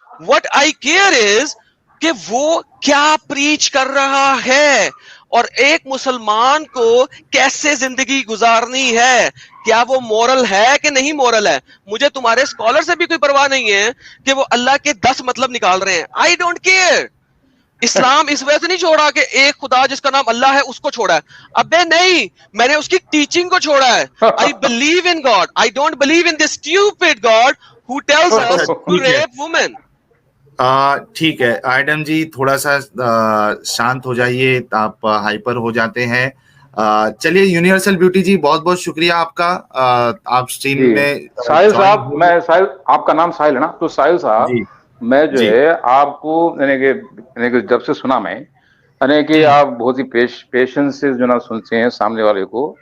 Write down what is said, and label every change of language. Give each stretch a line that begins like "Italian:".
English: what I care is
Urdu: کہ وہ کیا پریچ کر رہا ہے اور ایک مسلمان کو کیسے زندگی گزارنی ہے, کیا وہ مورل ہے کہ نہیں مورل ہے. مجھے تمہارے اسکالر سے بھی کوئی پرواہ نہیں ہے کہ وہ اللہ کے 10 مطلب نکال رہے ہیں.
English: I don't care.
Urdu: اسلام اس وجہ سے نہیں چھوڑا کہ ایک خدا جس کا نام اللہ ہے اس کو چھوڑا ہے. ابے نہیں, میں نے اس کی ٹیچنگ کو چھوڑا ہے.
English: I believe in God. I don't believe in this stupid God who tells us to rape women.
Urdu: ٹھیک ہے آئیڈم جی تھوڑا سا شانت ہو جائیے, آپ ہائپر ہو جاتے ہیں. چلیے یونیورسل بیوٹی جی بہت بہت شکریہ آپ کا. آپ سٹریم میں ساحل صاحب, میں ساحل آپ کا نام ساحل ہے نا, تو ساحل صاحب میں جو ہے آپ کو یعنی کہ جب سے سنا میں یعنی کہ آپ بہت ہی پیشنس سے جو نا سنتے ہیں سامنے والے کو.